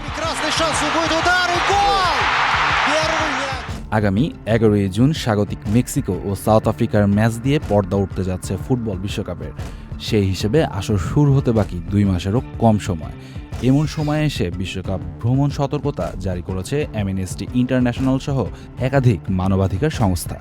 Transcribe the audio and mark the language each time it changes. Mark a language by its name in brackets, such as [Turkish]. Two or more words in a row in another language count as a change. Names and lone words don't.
[Russian] Прекрасный шанс, будет удар и гол! Первый мяч! [Bangla] আগামী 11 জুন স্বাগতিক মেক্সিকো ও সাউথ আফ্রিকার ম্যাচ দিয়ে পর্দা উঠতে যাচ্ছে ফুটবল বিশ্বকাপের। সেই হিসেবে আসর শুরু হতে বাকি 2 মাসেরও কম সময়। এমন সময়ে এসে বিশ্বকাপ ভ্রমণ সতর্কতা জারি করেছে অ্যামনেস্টি ইন্টারন্যাশনাল সহ একাধিক মানবাধিকার সংস্থা।